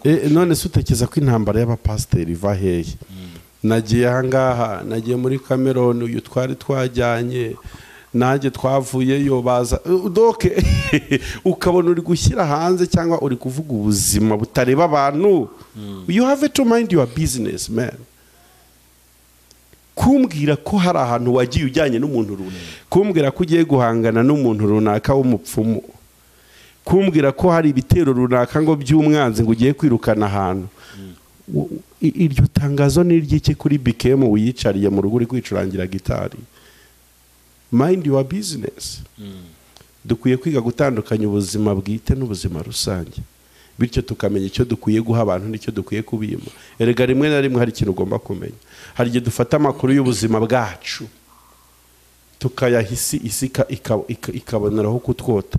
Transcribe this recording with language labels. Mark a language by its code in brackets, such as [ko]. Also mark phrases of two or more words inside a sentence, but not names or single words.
[rw] none se utekeza ko intambara y'abapasiteri iva hehe? Nagiye ahangaha, nagiye muri Cameroon, uyu twari twajyanye nanjye twavuyeyo baza doke ukabona uri gushyira hanze cyangwa uri kuvuga ubuzima butareba abantu. [en] You have to mind your business, man. [rw] Kumbwira ko hari ahantu wagiye ujyanye n'umuntu runaka, kumbwira ko ugiye guhangana n'umuntu runaka w'umupfumu, kumbwira ko hari ibitero runaka ngo by'umwanzi ngo ugiye kwirukana ahantu. Iryo tangazo ni iry'iki kuri Bikem uyicariye mu rugo uri kwicurangira gitari? [en] Mind your business. [rw] dukwiye kwiga gutandukanya ubuzima bwite n'ubuzima rusange, bityo tukamenya icyo dukwiye guha abantu n'icyo dukwiye kubima. Erega rimwe na rimwe hari ikintu ugomba kumenya, hari igihe dufata amakuru y'ubuzima bwacu tukayahisi isi ikaboneraho kutwota.